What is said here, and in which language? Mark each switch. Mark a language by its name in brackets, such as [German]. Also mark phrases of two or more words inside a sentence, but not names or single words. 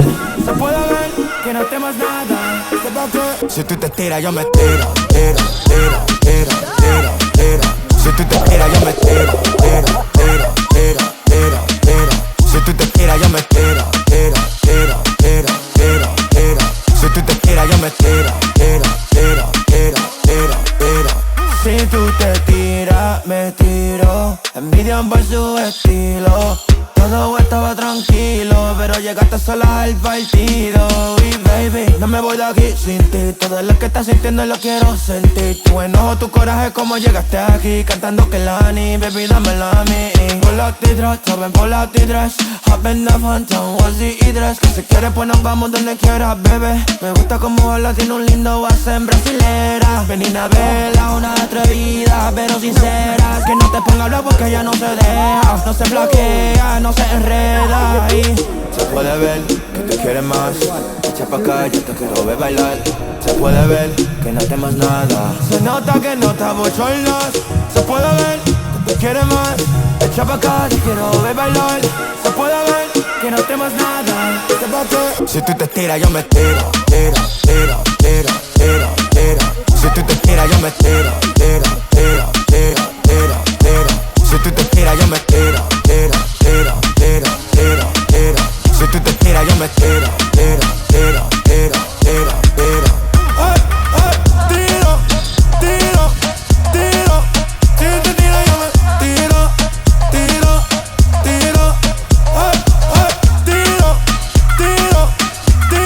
[Spanish] Se puede ver que no temas nada. Si tú te tiras, yo me tiro. Tiro, tiro, tiro, tiro, tiro. Si tú te tiras, yo me tiro. Tiro, tiro, tiro, tiro, tiro. Si tú te tiras, yo me tiro. Tiro, tiro, tiro, tiro, tiro. Si tú te tiras, yo me tiro. Tiro, tiro, tiro, tiro, tiro. Si tú te tiras, me tiro. Envidian por su estilo. Todo estaba tranquilo, pero llegaste sola al partido. Y baby, no me voy de aquí sin ti. Todo lo que estás sintiendo lo quiero sentir. Tu enojo, tu coraje, como llegaste aquí. Cantando que Lani, baby, dámela a mí. [English] Pull out the dress, joven, pull out the dress. Hop in the phantom, what's the dress? [Spanish] Que si quieres pues nos vamos donde quieras, bebé. Me gusta como hablas, tiene un lindo en brasilera. Ven a verla, una atrevida, pero sincera. Que no te ponga a hablar porque ella no se deja. No se flaquea, no se enreda ahí. Se puede ver que te quieres más. Echa pa' acá, yo te quiero ver bailar. Se puede ver que no temas nada. Se nota que no estamos solos. Se puede ver que te quieres más. Echa pa' acá, te quiero ver bailar. Se puede ver que no temas nada. Si tú te tiras, yo me tiro. Tiro, tiro, tiro, tiro, tiro. Si tú te tiras, yo me tiro. Tiro, tiro, tiro, tiro, tiro. Si tú te tiras, yo me tiro. Tiro, tiro, tiro, tiro, tiro. Si tú te tiras, yo me tiro. Tiro, tiro, tiro, tiro, tiro. Tiro, tiro, tiro. Si tú te tiras, yo me tiro. Tiro, tiro. Tiro, tiro,